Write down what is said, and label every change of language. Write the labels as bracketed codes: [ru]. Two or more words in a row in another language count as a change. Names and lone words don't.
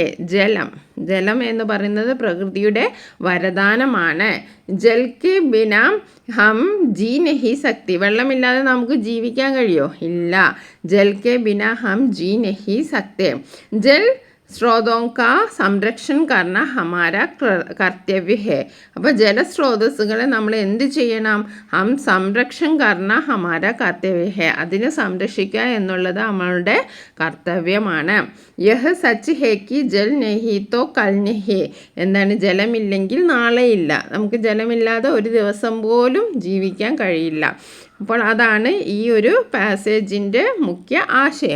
[ml] ജലം എന്ന് പറയുന്നത് പ്രകൃതിയുടെ വരദാനമാണ്. [hi] जल के बिना हम जी नहीं सकती. [ml] വെള്ളമില്ലാതെ നമുക്ക് ജീവിക്കാൻ കഴിയോ? ഇല്ല. [hi] जल के बिना हम जी नहीं सकते. जल स्रोतों का संरक्षण करना हमारा कर्तव्य है. [ml] അപ്പോൾ ജലസ്രോതസ്സുകളെ നമ്മൾ എന്ത് ചെയ്യണം? [hi] हम संरक्षण करना हमारा कर्तव्य है. [ml] അതിനെ സംരക്ഷിക്കുക എന്നുള്ളത് നമ്മളുടെ കർത്തവ്യമാണ്. [hi] यह सच है कि जल नहीं तो कल नहीं. എന്താണ്? [ml] ജലമില്ലെങ്കിൽ നാളെയില്ല. നമുക്ക് ജലമില്ലാതെ ഒരു ദിവസം പോലും ജീവിക്കാൻ കഴിയില്ല. അപ്പോൾ അതാണ് ഈ ഒരു പാസേജിൻ്റെ മുഖ്യ ആശയം.